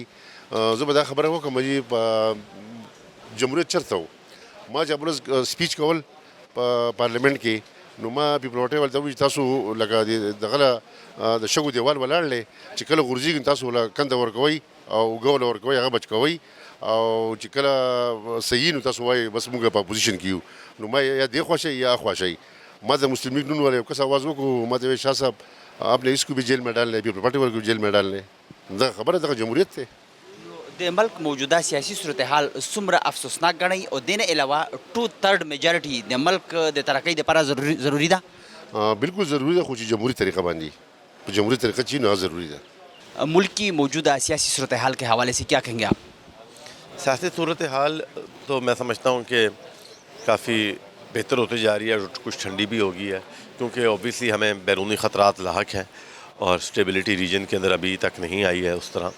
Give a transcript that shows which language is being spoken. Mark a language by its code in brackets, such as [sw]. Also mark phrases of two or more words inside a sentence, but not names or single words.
[ps] زه به دا خبره وکړم چې په جمهوریت چېرته و، ما چې ابله سپیچ کول په پارلیمنت کې، نو ما پیپل واټۍ والته وویل چې تاسو لکه دغه د شګو دیوال ولاړ دی چې کله غورځېږي تاسو له کنده ورکوئ او اوږه وله ورکوئ هغه بچ کوئ، او چې کله صحیح نو تاسو وایئ بس موږ په اپوزیشن کې یو، نو ما یا دې خوا شئ یا خوا شئ. ما د مسلم لیگ نون والے یو کس آواز وکړو، ما ته ویل [ur] شاه صاحب آپ نے اس کو بھی جیل میں ڈالنا ہے، پیپل پارٹی والے کو جیل میں ډالنا ہے، [ps] دا خبره دغه جمهوریت دی. د ملک موجوده سیاسي صورتحال څومره افسوسناک ګڼئ او دې نه علاوه 2/3 میجارټي د ملک د ترقۍ دپاره ضروري ده؟ بالکل ضروری ده، خو چې جمهوري طریقه باندې په جمهوري طریقه چې نو ضروری ده. [ur] ملک کی موجودہ سیاسی صورتحال کے حوالے سے کیا کہیں گے آپ؟ سیاسی صورتحال تو میں سمجھتا ہوں کہ کافی بہتر ہوتی جا رہی ہے، کچھ ٹھنڈی بھی ہو گئی ہے، کیونکہ اوبیسلی ہمیں بیرونی خطرات لاحق ہیں اور [en] stability region [ur] کے اندر ابھی تک نہیں آئی ہے اس طرح.